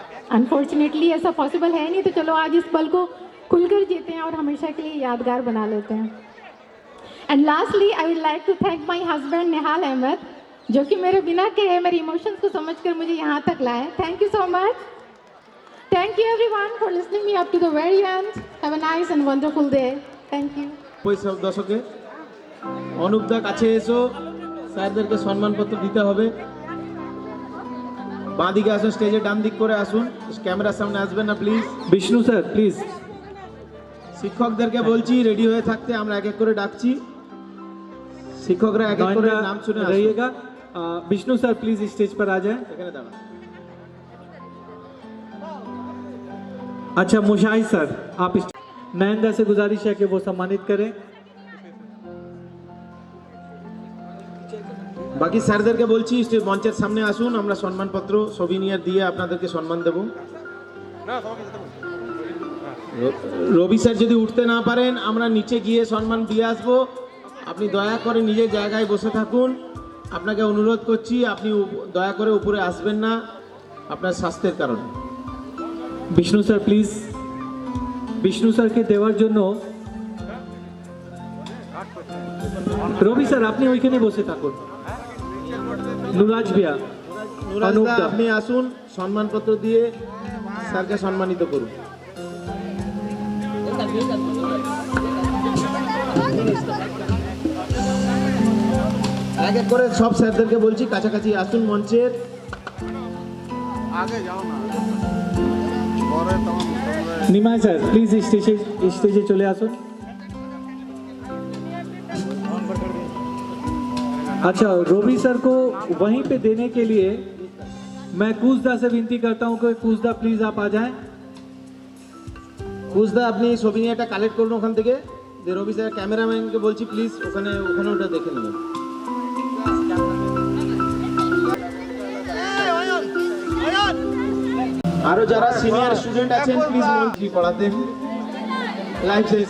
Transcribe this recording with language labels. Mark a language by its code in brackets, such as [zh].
[hi] Unfortunately ऐसा possible है नहीं, तो चलो आज इस पल को खुलकर जीते हैं और हमेशा के लिए यादगार बना लेते हैं। [en] and lastly I would like to thank my husband Nihal Ahmad, [hi] जो कि मेरे बिना कहे मेरे इमोशंस को समझकर मुझे यहाँ तक लाए। [en] Thank you so much. Thank you everyone for listening me up to the very end. Have a nice and wonderful day. Thank you. [bn] ওই সব দশকে অনুপদা কাছে এসো, স্যারদেরকে সম্মানপত্র দিতে হবে। বাঁ দিকে আসুন, স্টেজের ডান দিক করে আসুন, ক্যামেরার সামনে আসবেন না প্লিজ। [hi] Vishnu sir please. [bn] শিক্ষকদেরকে বলছি রেডি হয়ে থাকতে, আমরা এক এক করে ডাকছি। শিক্ষকরা এক এক করে নাম শুনে আসুন। [hi] रहिएगा। विष्णु सर प्लीज स्टेज पर आ जाएं। [bn] এখানে দাঁড়ান। [hi] अच्छा मुशाहिद सर आप नयनदा से गुजारिश है कि वो सम्मानित करें। [bn] বাকি স্যারদেরকে বলছি স্টেজ মঞ্চের সামনে আসুন, আমরা সম্মানপত্র সোভিনিয়ার দিয়ে আপনাদেরকে সম্মান দেব। রবি স্যার যদি উঠতে না পারেন, আমরা নিচে গিয়ে সম্মান দিয়ে আসবো। আপনি দয়া করে নিজের জায়গায় বসে থাকুন। আপনাকে অনুরোধ করছি, আপনি দয়া করে উপরে আসবেন না আপনার স্বাস্থ্যের কারণে। [hi] Vishnu sir please. [bn] Vishnu sir के देওয়ার জন্য রবি স্যার আপনি ওইখানে বসে থাকুন। নুরাজ ভিয়া, নুরাজ দা আপনি আসুন, সম্মানপত্র দিয়ে স্যারকে সম্মানিত করুন। এক এক করে সব স্যারদেরকে বলছি কাছাকাছি আসুন মঞ্চের। [hi] आगे जाओ ना, [bn] পরে তোমার নিমাই স্যার প্লিজ স্টেজে চলে আসুন। [hi] अच्छा रोबी सर को वहीं पे देने के लिए मैं कूजदा से विनती करता हूं कि कूजदा प्लीज आप आ जाएं। [bn] কুজদা আপনি সোভিনিয়াটা কালেক্ট করুন ওখান থেকে। যে রবি স্যার ক্যামেরাম্যানকে বলছি প্লিজ ওখানে ওটা দেখে নেবেন। আরো যারা সিনিয়র স্টুডেন্ট আছেন প্লিজ মঞ্চে পড়াতেন লাইফ সাইজ।